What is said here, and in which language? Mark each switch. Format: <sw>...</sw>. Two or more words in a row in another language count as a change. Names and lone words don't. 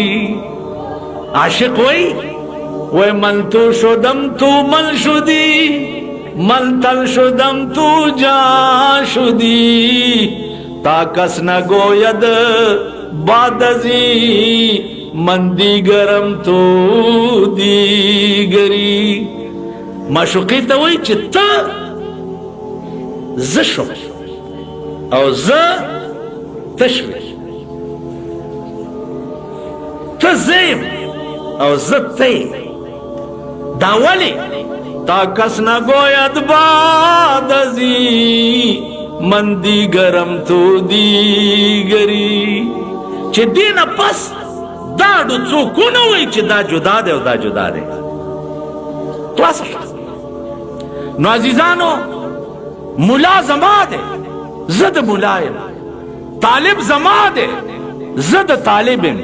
<ps>عاشق وی</ps> <fa>من تو شدم تو مل شدی، من تن شدم تو جان شدی، تا کس نگوید بعد ازی من دیگرم تو دیگری.</fa> <ps>معشوقی ته وی چې ته زه شم او زه ته شوې، ته زه یم او زه ته یې. دا ولې؟</ps> <fa>تا کس نگوید بعد ازی من دیگرم تو دیگری.</fa> <ps>چې دې نه پس دا ډو څوک ونه وایي چې دا جدا دی او دا جدا دی. خلاصه نو عزیزانو، ملا زما دی، زه د ملا یم، طالب زما دی، زه د طالب یم.</ps>